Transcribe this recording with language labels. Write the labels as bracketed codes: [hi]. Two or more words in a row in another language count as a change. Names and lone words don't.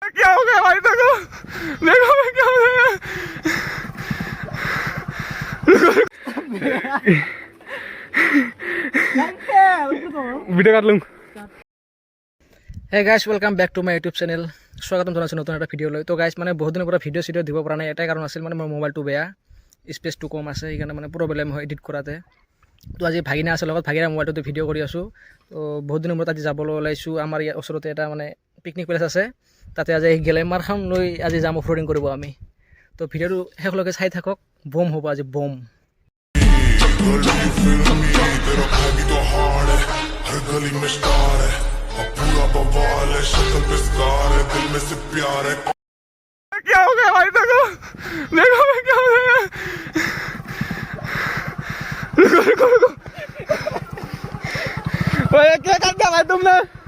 [hi] क्या हो गया भाई? देखो देखो मैं क्या हो गया। [bn] ভিডিও কাটলুম। [en] hey guys welcome back to my YouTube channel. [as] স্বাগতম জনাইছোঁ নতুন এটা ভিডিঅ'লৈ। তো গাইজ মানে বহুত দিনৰ পৰা ভিডিঅ' দিব পৰা নাই, এটাই কাৰণ আছিল মানে মোৰ মোবাইলটো বেয়া, স্পেচটো কম আছে, সেইকাৰণে মানে প্ৰব্লেম হয় এডিট কৰাতে। তো আজি ভাগিনা আছে লগত, ভাগিনা মোবাইলটোতে ভিডিঅ' কৰি আছোঁ। তো বহুত দিনৰ মূৰত আজি যাবলৈ ওলাইছোঁ। আমাৰ ইয়াৰ ওচৰতে এটা মানে পিকনিক প্লেচ আছে, তাতে আজি গ্লেমাৰখন লৈ আজি যাম [en] off roading [as] কৰিব আমি। তো ভিডিঅ'টো শেষলৈকে চাই থাকক, বম হ'ব আজি বম। [hi] क्या हो गया भाई? देखो देखो मैं क्या हो गया। रुको रुको रुको क्या कर दिया भाई तुमने?